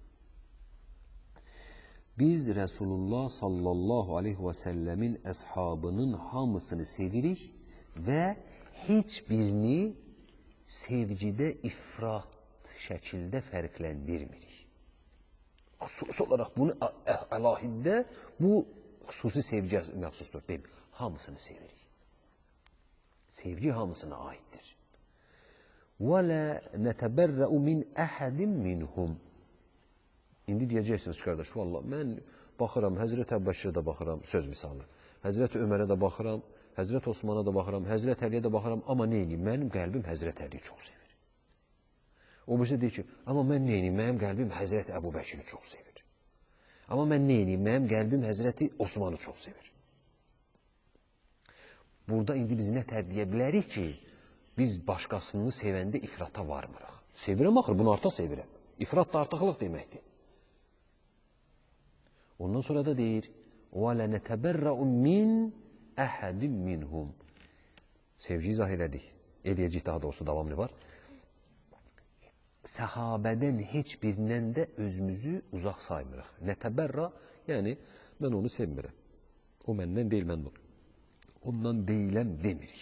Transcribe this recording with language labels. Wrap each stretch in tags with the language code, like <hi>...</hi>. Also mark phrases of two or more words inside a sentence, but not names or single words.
<az>Biz Resulullah</az> <ar>صلى الله عليه وسلم in</ar> <az>əshabının hamısını sevirik və heç birini sevgidə ifrat şəkildə fərqləndirmirik. Xüsusi olaraq bunu əlahiddə bu xüsusi sevgiyə məxsusdur. Deyim, hamısını sevirik. Sevgi hamısına aiddir.</az> <ar>وَلَا نَتَبَرَّأُ مِنْ أَحَدٍ مِنْهُمْ.</ar> <az>İndi deyəcəksiniz qardaş, vallahi mən baxıram, Həzrət Əbubəkirə də baxıram, söz misalı. Həzrət Ömərə də baxıram, Həzrət Osmana da baxıram, Həzrət Əliyə də baxıram, amma neyiniyim? Mənim qəlbim Həzrət Əliyi çox sevir. O birisi deyir ki, amma mən neyiniyim? Mənim qəlbim Həzrət Əbubəkiri çox sevir. Amma mən neyiniyim? Mənim qəlbim Həzrəti Osmanı çox sevir. Burada indi biz nə tərdiyə bilərik ki, biz başqasını sevəndə ifrata varmırıq. Sevirəm axır, bunu artıq sevirəm. İfrat da artıqlıq deməkdir. Ondan sonra da deyir,</az> <ar>وَلَا نَتَبَرَّأُ مِنْ أَحَدٍ مِنْهُمْ.</ar> <az>Sevgi izah elədik. Eləyəcək daha doğrusu davamlı var. Səhabədən heç birindən də özümüzü uzaq saymırıq. Nətəbərra, yəni mən onu sevmirəm. O məndən deyil, mən ondan deyiləm demirik.</az>